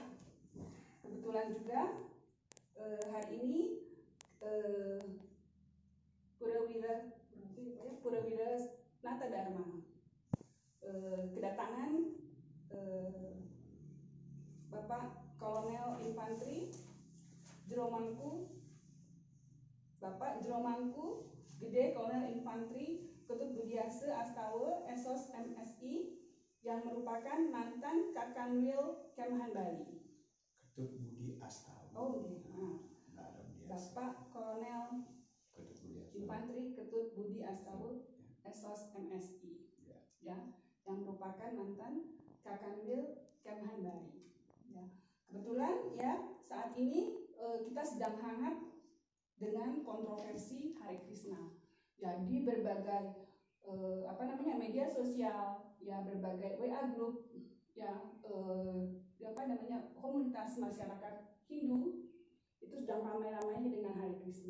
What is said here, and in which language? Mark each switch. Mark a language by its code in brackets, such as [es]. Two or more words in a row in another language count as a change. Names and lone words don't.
[id] Kebetulan juga hari ini Purawira Nata Dharma kedatangan Bapak Kolonel Infantri Bapak Jeromangku Gede Kolonel Infantri Ketut Budiase Astawa Esos MSI yang merupakan mantan Kakanwil Kemhan Bali. Ketut Budi Astawa. Oh, iya. Bapak Kolonel Infantri Ketut Budi Astawa Esos MSI, ya, yang merupakan mantan Kakanwil Kemhan Bali. Ya. Kebetulan ya saat ini kita sedang hangat dengan kontroversi Hare Krishna. Jadi berbagai media sosial, ya, berbagai WA group, ya, komunitas masyarakat Hindu itu sedang ramai-ramainya dengan Hare Krishna.